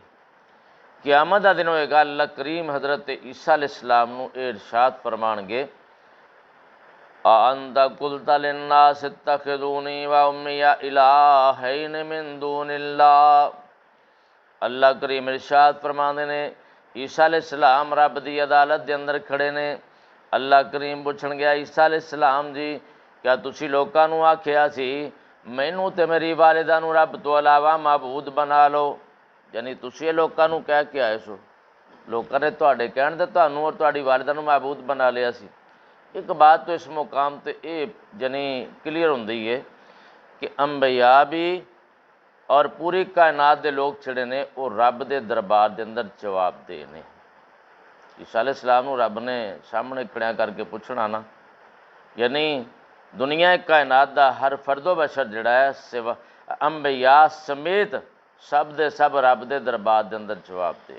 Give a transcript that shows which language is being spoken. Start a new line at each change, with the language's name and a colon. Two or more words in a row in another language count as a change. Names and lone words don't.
Punjabi: قیامت دا دن ہوئے گا اللہ کریم حضرت عیسیٰ علیہ السلام نو اے ارشاد فرمان گے
Arabic: اَأَنْتَ قُلْتَ لِلنَّاسِ اتَّخِذُونِي وَأُمِّيَ إِلَٰهَيْنِ مِن دُونِ اللَّهِ،
Punjabi: اللہ کریم ارشاد فرماندے نے عیسیٰ علیہ السلام رب دی عدالت دے اندر کھڑے نے، اللہ کریم پوچھن گیا عیسیٰ علیہ السلام جی کیا تسی لوکاں نوں آکھیا سی مینوں تے میری والدہ نوں رب تو علاوہ معبود بنا لو، یعنی تسی لوکاں نوں کہہ کے آئے سو، لوکاں نے تہاڈے کہن تے تہانوں اور تہاڈی والدہ نوں معبود بنا لیا سی۔ ایک بات تو اس مقام تے یہ یعنی کلیئر ہوندی ہے کہ انبیاء بھی اور پوری کائنات دے لوگ چھڑے نے وہ رب دے دربار دے اندر جواب دے نے۔ عیسیٰ علیہ السلام نوں رب نے سامنے کھڑیا کر کے پوچھنا نا، یعنی دنیا کائنات دا ہر فرد و بشر جڑا ہے سوا انبیاء سمیت سب دے سب رب دے دربار دے اندر جواب دے۔